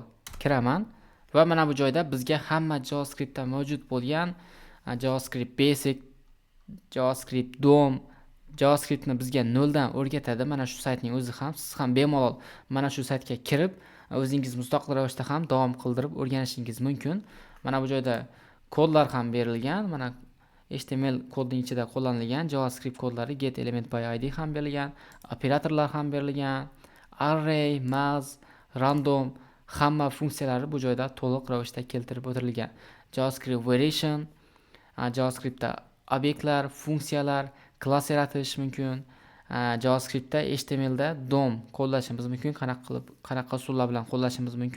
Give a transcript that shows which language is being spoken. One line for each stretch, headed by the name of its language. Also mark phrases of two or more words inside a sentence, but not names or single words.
Uzbek: Kiraman va mana bu joyda bizga hamma JavaScriptda mavjud bo'lgan
English: JavaScript Basic, JavaScript DOM,
Uzbek: JavaScriptni bizga noldan o'rgatadi. Mana shu saytning o'zi ham, siz ham bemalol mana shu saytga kirib o'zingiz mustaqil ravishda ham davom qildirib o'rganishingiz mumkin. Mana bu joyda kodlar ham berilgan. Mana HTML kodning ichida qo'llanilgan JavaScript kodlari
English: get element by id
Uzbek: ham berilgan, operatorlar ham berilgan, array, mass, random hamma funksiyalari bu joyda to'liq ravishda keltirib o'tirilgan.
English: JavaScript variation,
Uzbek: JavaScriptda obyektlar, funksiyalar, klass yaratish mumkin. JavaScriptda HTMLda DOM qo'llashimiz mumkin, qanaqa usullar bilan qo'llashimiz mumkin.